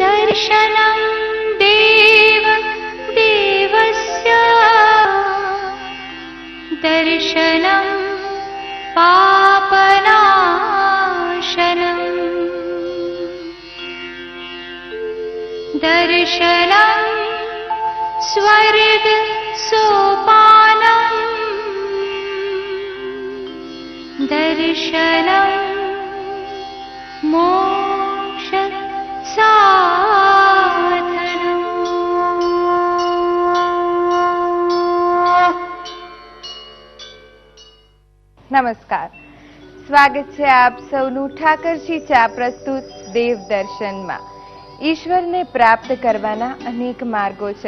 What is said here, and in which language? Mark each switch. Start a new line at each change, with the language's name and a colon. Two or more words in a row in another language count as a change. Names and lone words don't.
Sanskrit: दर्शनं देव देवस्य दर्शनं पापनाशनं दर्शनं स्वर्ग सोपानं दर्शनं मोक्ष साधनम्।
Gujarati: નમસ્કાર, સ્વાગત છે આપ સૌનું ઠાકરજી ચા પ્રસ્તુત દેવ દર્શનમાં। ઈશ્વરને પ્રાપ્ત કરવાના અનેક માર્ગો છે।